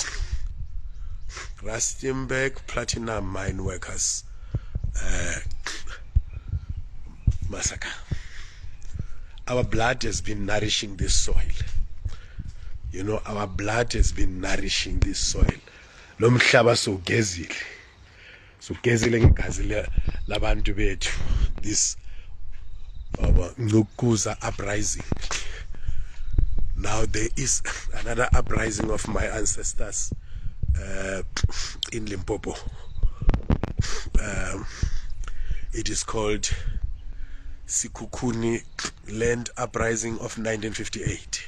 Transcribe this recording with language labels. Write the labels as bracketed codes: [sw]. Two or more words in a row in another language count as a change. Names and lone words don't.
[en] Rustenburg Platinum Mine Workers massacre. Our blood has been nourishing this soil. You know, our blood has been nourishing this soil. [zu] Lo mhlaba sogezile. Sogezile ngegazi labantu bethu. [en] This Ngukuza uprising. Now there is another uprising of my ancestors in Limpopo. It is called Sikukuni Land Uprising of 1958.